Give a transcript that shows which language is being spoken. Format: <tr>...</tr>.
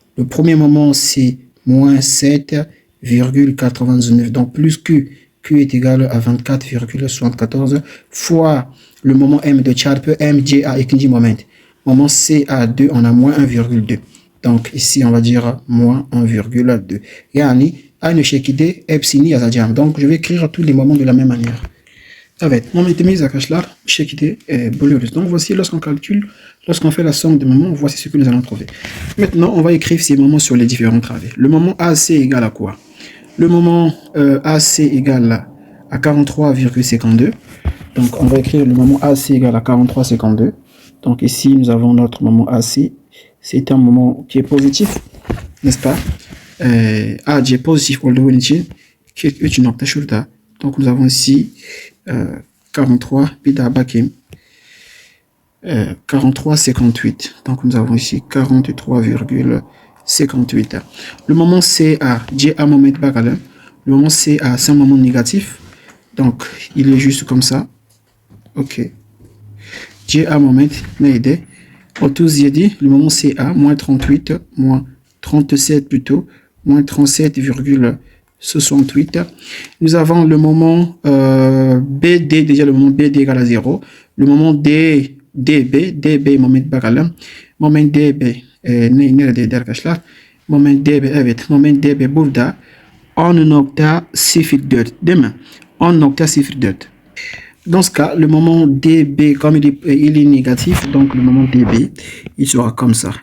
<fr>Le premier moment c'est moins 7,99. Donc plus Q est égal à 24,74 fois le moment M de</fr> <tr>çarpı MCA ikinci moment.</tr> <fr>Moment CA2 on a moins 1,2. Donc ici on va dire moins 1,2.</fr> <tr>Yani aynı şekilde hepsini yazacağım.</tr> <fr>Donc je vais écrire tous les moments de la même manière.</fr> <tr>Evet, momentimiz arkadaşlar bu şekilde buluyoruz.</tr> <fr>Donc voici lorsqu'on fait la somme des moments, voici ce que nous allons trouver. Maintenant, on va écrire ces moments sur les différents travées. Le moment AC égale à quoi? Le moment AC égale à 43,52. Donc on va écrire le moment AC égale à 43,52. Donc ici, nous avons notre moment AC. C'est un moment qui est positif, n'est-ce pas?</fr> <tr>AC positif olduğu için 43 nokta şurada.</tr> <fr>Donc nous avons ici 43,</fr> <tr>bir daha bakayım.</tr> <fr>43,58. Donc nous avons ici 43,58. Le moment CA,</fr> <tr>CA moment bakalım.</tr> <fr>Le moment CA, c'est un moment négatif. Donc il est juste comme ça. Ok.</fr> <tr>CA moment neydi?</tr> <fr>37, le moment CA, moins 38, moins 37 plutôt, moins 37,68. Nous avons le moment BD, déjà le moment BD égale à 0. Le moment D</fr> <tr>DB moment bakalım. Moment DB nerede arkadaşlar? Moment DB, evet, moment DB burada 10.04 değil mi? 10.04.</tr> <fr>Dans ce cas, le moment DB, comme il est négatif, donc le moment DB, il sera comme ça.</fr>